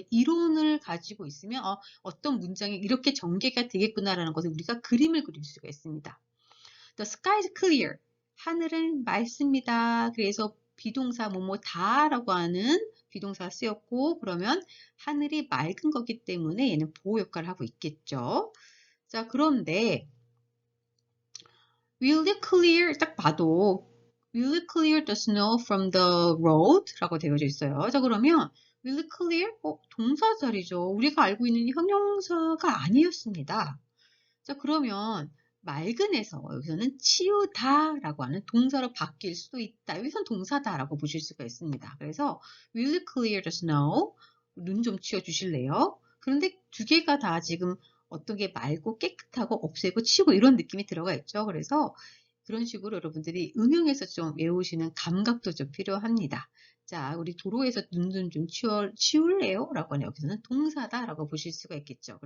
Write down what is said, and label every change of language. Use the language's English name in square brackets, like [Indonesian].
[Korean] 이론을 가지고 있으면 어떤 문장이 이렇게 전개가 되겠구나라는 것을 우리가 그림을 그릴 수가 있습니다. [English] The sky is clear. [Korean] 하늘은 맑습니다. 그래서 비동사 뭐뭐다라고 하는 비동사가 쓰였고 그러면 하늘이 맑은 거기 때문에 얘는 보호 역할을 하고 있겠죠. 자, 그런데 [English] will it clear [Korean] 딱 봐도 [English] will it clear the snow from the road? [Korean] 라고 되어져 있어요. 자, 그러면 [English] will it clear? [Korean] 동사 자리죠. 우리가 알고 있는 형용사가 아니었습니다. 자, 그러면 맑은에서 여기서는 치우다라고 하는 동사로 바뀔 수도 있다. 여기서는 동사다라고 보실 수가 있습니다. 그래서 [English] will it clear the snow? [Korean] 눈 좀 치워주실래요? 그런데 두 개가 다 지금 어떤 게 맑고 깨끗하고 없애고 치우고 이런 느낌이 들어가 있죠. 그래서 그런 식으로 여러분들이 응용해서 좀 외우시는 감각도 좀 필요합니다. 자, 우리 도로에서 눈 좀 치울래요? 라고 하는 여기서는 동사다라고 보실 수가 있겠죠.